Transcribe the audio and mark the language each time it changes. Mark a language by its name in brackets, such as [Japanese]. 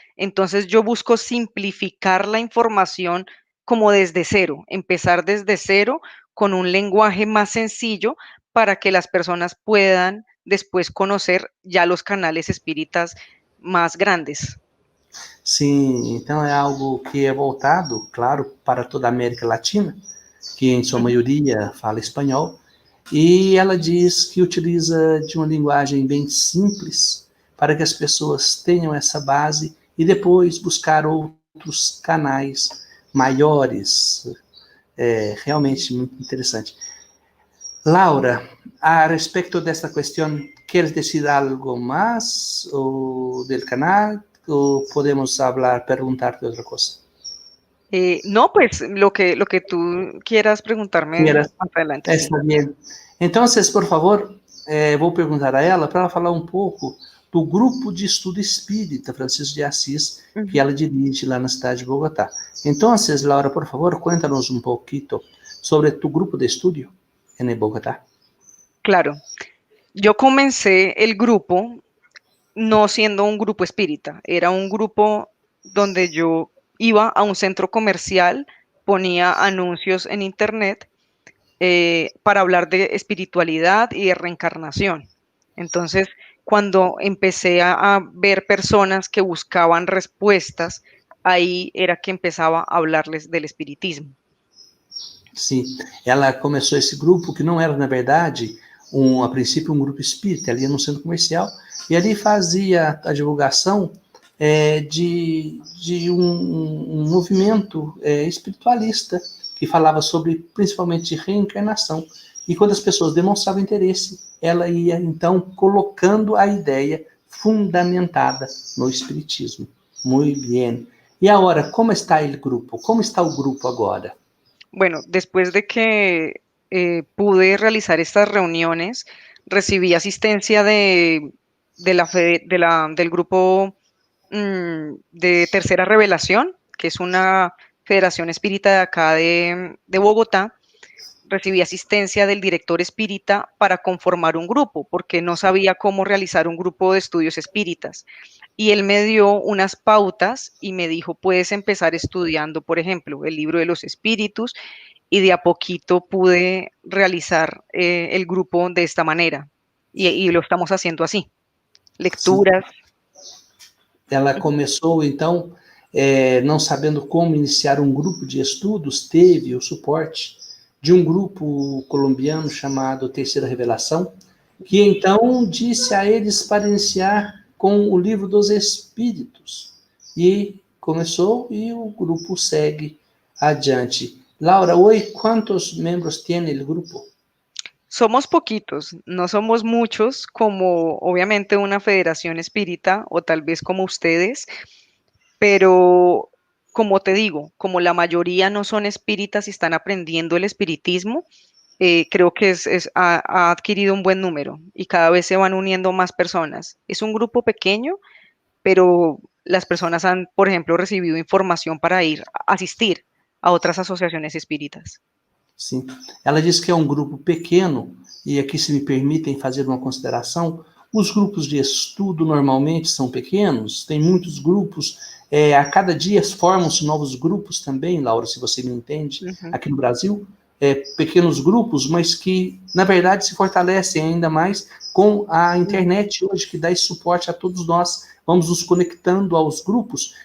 [Spanish] Entonces yo busco simplificar la información como desde cero, empezar desde cero con un lenguaje más sencillo para que las personas puedan después conocer ya los canales espíritas más grandes. [Portuguese] Sim, então é algo que é voltado, claro, para toda a América Latina, que em sua maioria fala espanhol, e ela diz que utiliza de uma linguagem bem simples para que as pessoas tenham essa base e depois buscar outros canais maiores. É realmente muito interessante. Laura, a respeito desta questão, queres dizer algo mais [Spanish] del canal o [Portuguese] podemos falar, perguntar de outra coisa? [Spanish] No, pues lo que tú quieras preguntarme Quieras. más adelante, sí. Está bien. [Portuguese] Então, por favor, vou perguntar a ela para ela falar um pouco do grupo de estudo espírita Francisco de Assis, que ela dirige lá na cidade de Bogotá. Então, [Spanish] Laura, por favor, cuéntanos [Portuguese] um pouquinho [Spanish] sobre tu grupo de estudio en Bogotá. Claro, yo comencé el grupo no siendo un grupo espírita, era un grupo donde yo iba a un centro comercial, ponía anuncios en internet para hablar de espiritualidad y de reencarnación. Entonces, cuando empecé a ver personas que buscaban respuestas, ahí era que empezaba a hablarles del espiritismo. [Portuguese] Sim, ela começou esse grupo que não era, na verdade, a princípio um grupo espírita, ela ia no centro comercial e ali fazia a divulgação de um movimento espiritualista que falava sobre, principalmente, reencarnação. E quando as pessoas demonstravam interesse, ela ia, então, colocando a ideia fundamentada no espiritismo. Muito bem. E agora, como está o grupo? Como está o grupo agora? [Spanish] Bueno, después de que pude realizar estas reuniones, recibí asistencia del grupo de Tercera Revelación, que es una federación espírita de acá de Bogotá. Recibí asistencia del director espírita para conformar un grupo, porque no sabía cómo realizar un grupo de estudios espíritas. Y él me dio unas pautas y me dijo, puedes empezar estudiando, por ejemplo, el libro de los espíritus, y de a poquito pude realizar el grupo de esta manera. Y lo estamos haciendo así. Lecturas. [Portuguese] Sim. Ela começou, então, não sabendo como iniciar um grupo de estudos, teve o suporte de um grupo colombiano chamado Terceira Revelação, que então disse a eles para iniciar com o livro dos Espíritos. E começou e o grupo segue adiante. [Spanish] Laura, hoy, ¿cuántos miembros tiene el grupo? Somos poquitos, no somos muchos como obviamente una federación espírita o tal vez como ustedes, pero como te digo, como la mayoría no son espíritas y están aprendiendo el espiritismo, creo que ha adquirido un buen número y cada vez se van uniendo más personas. Es un grupo pequeño, pero las personas han, por ejemplo, recibido información para ir a asistir a [Portuguese] outras associações espíritas. Sim. Ela diz que é um grupo pequeno, e aqui, se me permitem fazer uma consideração, Os grupos de estudo normalmente são pequenos, tem muitos grupos, a cada dia formam-se novos grupos também, Laura, se você me entende, aqui no Brasil, pequenos grupos, mas que, na verdade, se fortalecem ainda mais com a internet hoje, que dá esse suporte a todos nós, vamos nos conectando aos grupos.